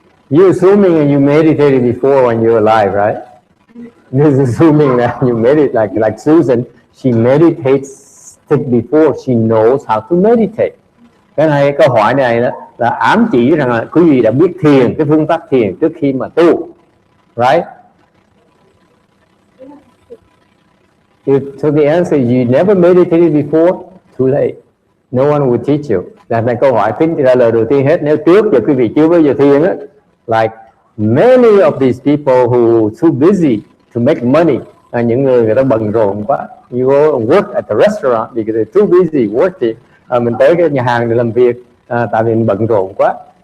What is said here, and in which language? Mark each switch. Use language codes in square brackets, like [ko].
[en] You're assuming you meditated before when you're alive, right? This is assuming that you meditate like Susan. She meditates before she knows how to meditate. [vi] Cái này câu hỏi này đó là ám chỉ rằng là quý vị đã biết thiền, cái phương pháp thiền trước khi mà tu, [en] right? So the answer is you never meditated before. Too late. No one will teach you. [vi] Là câu hỏi tính trả lời đầu tiên hết. Nếu trước giờ quý vị chưa bao giờ thiền á, [en] like many of these people who too busy to make money, [vi] những người ta bận rộn quá. [en] You go work at the restaurant because they're too busy working. [vi] Mình tới cái nhà hàng để làm việc tại vì mình bận rộn quá.